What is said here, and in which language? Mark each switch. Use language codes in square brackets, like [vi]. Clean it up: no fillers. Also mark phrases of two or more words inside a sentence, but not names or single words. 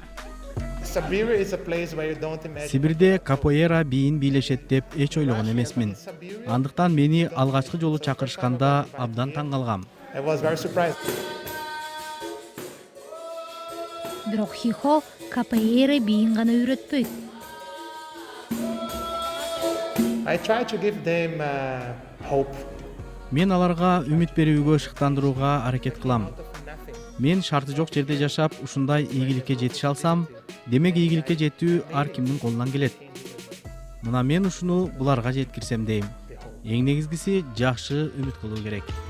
[ky] Сибирде капоэйра бийин бийлешет деп эч ойлогон эмесмин. Андыктан мени алгачкы жолу чакырышканда абдан таң калгам. Бирок Хихо капоэйра бийин гана үйрөтпөйт. [en] I try to give them hope. [ky] Мен аларга үмүт берүүгө, шыктандырууга аракет кылам. Мен шарты жок жерде жашап, ушундай ийгиликке жетише алсам, демек ийгиликке жетүү ар кимдин колунан келет. Мына мен ушуну буларга жеткирсем дейм. Эң негизгиси жакшы үмүт кылуу керек.